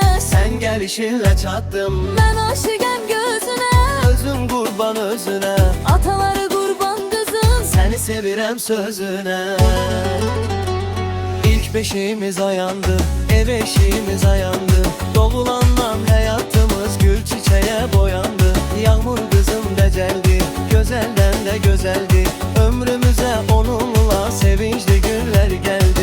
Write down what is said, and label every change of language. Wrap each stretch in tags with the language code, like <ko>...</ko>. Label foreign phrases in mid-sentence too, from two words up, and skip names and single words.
<az>sən gəlişinlə çatdım.</az> <tr>Ben aşıqəm gözüne.</tr> <az>Özüm qurban özünə,</az> <tr>Ataları kurban kızım.</tr> <az>səni sevirəm sözünə. İlk beşiğimiz ayandı, ev eşiğimiz ayandı.</az> <tr>Doğulandan hayatımız gül çiçeğe boyandı. Yağmur kızım deceldi, güzelden de güzeldi. Ömrümüze onunla sevinçli günler geldi.</tr>